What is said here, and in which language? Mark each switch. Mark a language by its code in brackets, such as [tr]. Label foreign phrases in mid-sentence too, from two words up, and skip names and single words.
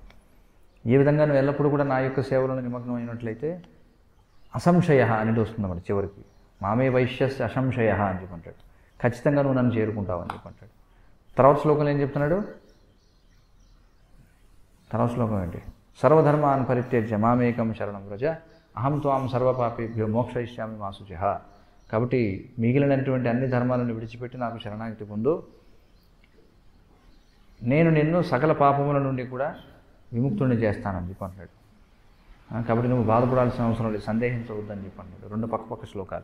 [te] ఈ విధంగా నువ్వు ఎల్లప్పుడూ కూడా నా యొక్క సేవలను నిమగ్నం అయినట్లయితే అసంశయ అనేది వస్తుందన్నమాట చివరికి. [sa] मामे वैश्यस् असंशय [te] అని చెప్పంటాడు. ఖచ్చితంగా నువ్వు నన్ను చేరుకుంటావు అని చెప్పంటాడు. తర్వాత శ్లోకంలో ఏం చెప్తున్నాడు, తర్వాత శ్లోకం ఏంటి, [sa] सर्वधर्मान् परित्यज्य मामेकं शरणं व्रज अहं त्वां सर्वपापेभ्यो मोक्षयिष्यामि मा शुचिः. [te] కాబట్టి మిగిలినటువంటి అన్ని ధర్మాలను విడిచిపెట్టి నాకు శరణాగతి పొందు, నేను నిన్ను సకల పాపముల నుండి కూడా విముక్తుడిని చేస్తానని చెప్పి అంటాడు. కాబట్టి నువ్వు బాధపడాల్సిన అవసరం లేదు, సందేహించవద్దని చెప్పి అన్నాడు. 2 పక్క శ్లోకాలు.